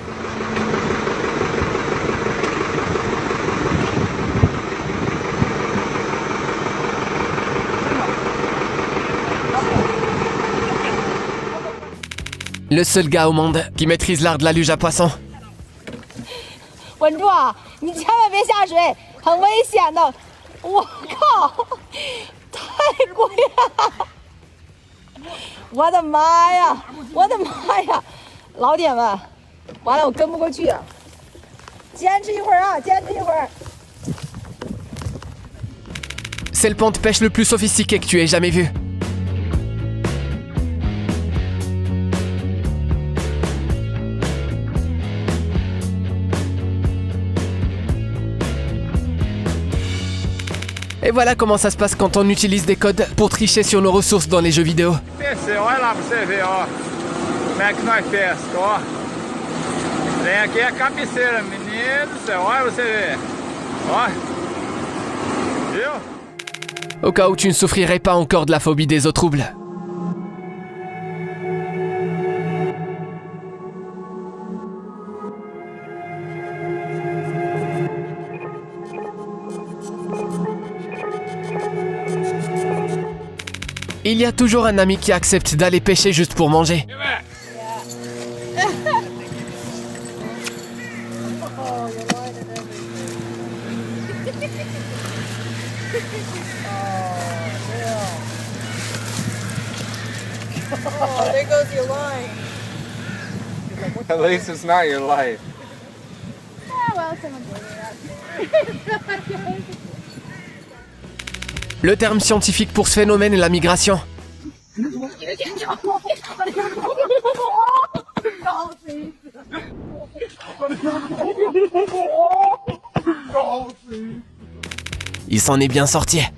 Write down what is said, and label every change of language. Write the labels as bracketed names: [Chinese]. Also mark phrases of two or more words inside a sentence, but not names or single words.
[French] Le seul gars au monde qui maîtrise l'art de la luge à poisson. [Chinese] 稳住啊！你千万别下水，很危险的。我靠，太贵了！我的妈呀！我的妈呀！老铁们，完了，我跟不过去啊！坚持一会儿啊，坚持一会儿。 [French] C'est le pont de pêche le plus sophistiqué que tu aies jamais vu. Et voilà comment ça se passe quand on utilise des codes pour tricher sur nos ressources dans les jeux vidéo. [Portuguese] Olha lá pra você ver, ó. Como é que nós pesca, ó. Vem aqui a cabeceira, menino do céu. Olha você ver. Ó. Viu? [French] Au cas où tu ne souffrirais pas encore de la phobie des eaux troubles. Il y a toujours un ami qui accepte d'aller pêcher juste pour manger. [English] Oh, there goes your line. At least it's not your life. Ah, well, someone did it. [French] Le terme scientifique pour ce phénomène est la migration. Il s'en est bien sorti.